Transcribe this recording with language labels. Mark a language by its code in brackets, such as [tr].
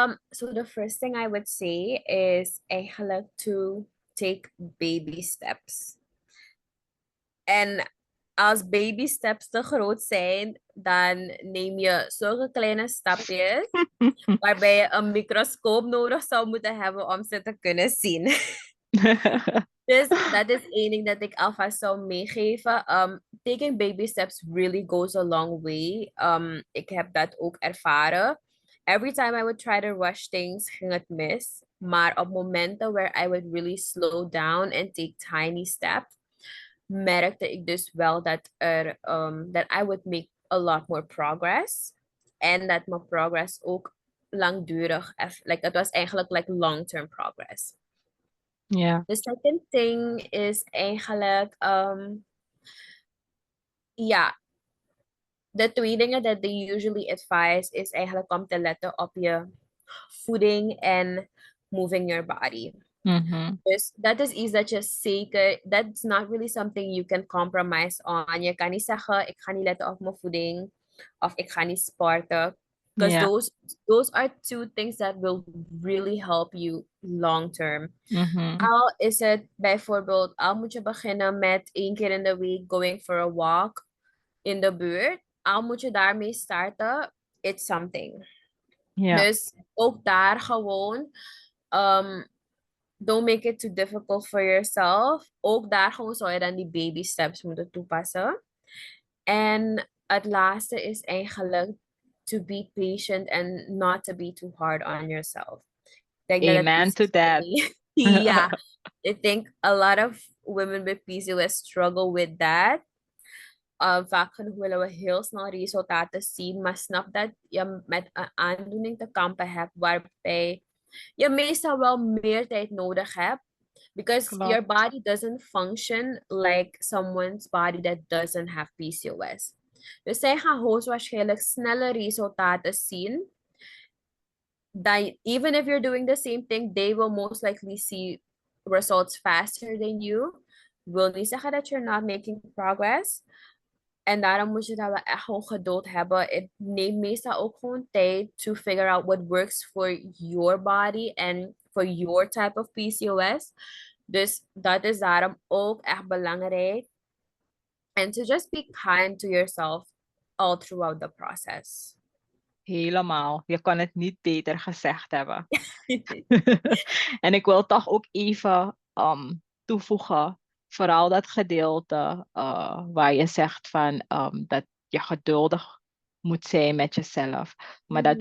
[en] So the first thing I would say is eigenlijk to take baby steps. [nl] En als baby steps te groot zijn, dan neem je zulke kleine stapjes waarbij je een microscoop nodig zou moeten hebben om ze te kunnen zien. Dus dat is één ding dat ik alvast zou meegeven. [en] Taking baby steps really goes a long way. [nl] Ik heb dat ook ervaren. [en] Every time I would try to rush things, [nl] ging het mis. Maar op momenten [en] where I would really slow down and take tiny steps, [nl] merkte ik dus wel [en] that I would make a lot more progress. [nl] En dat mijn progress ook langdurig, like, het was eigenlijk [en] like long-term progress. [nl] Ja. [en] The second thing is [nl] eigenlijk, ja, de 2 dingen [en] that they usually advise is [nl] eigenlijk om te letten op je voeding en [en] moving your body. Mhm. [nl] Dus dat is iets dat je zeker, [en] that's not really something you can compromise on. [nl] Je kan niet zeggen, ik ga niet letten op mijn voeding of ik ga niet sporten. [en] Because [nl] Ja. [en] those are 2 things that will really help you long term. Mhm. [nl] Al is het bijvoorbeeld, al moet je beginnen met 1 keer in de week [en] going for a walk [nl] in de buurt. Al moet je daarmee starten, [en] it's something. [nl] Ja. Dus ook daar gewoon, [en] um, don't make it too difficult for yourself. [nl] Ook daar gewoon zou je dan die baby steps moeten toepassen. En het laatste is eigenlijk [en] to be patient and not to be too hard on yourself. [nl] Ik denk dat het [en] Amen [nl] iets [en] to [nl] is voor [en] that. [nl] me. [en] Ja, I think a lot of women with PCOS struggle with that. [nl] Vaak genoeg willen we heel snel resultaten zien, maar snap dat je met een aandoening te kampen hebt waarbij je meestal wel meer tijd nodig hebt. [en] Because your [nl] Klopt. [en] body doesn't function like someone's body that doesn't have PCOS. [nl] Dus zij gaan hoogstwaarschijnlijk snelle resultaten zien. [en] That even if you're doing the same thing, they will most likely see results faster than you. [nl] Wil niet zeggen dat [en] you're not making progress. [nl] En daarom moet je daar wel echt gewoon geduld hebben. Het neemt meestal ook gewoon tijd [en] to figure out what works for your body and for your type of PCOS. [nl] Dus dat is daarom ook echt belangrijk. [en] And to just be kind to yourself all throughout the process. [nl] helemaal. Je kan het niet beter gezegd hebben. En ik wil toch ook even toevoegen, vooral dat gedeelte waar je zegt van dat je geduldig moet zijn met jezelf, maar dat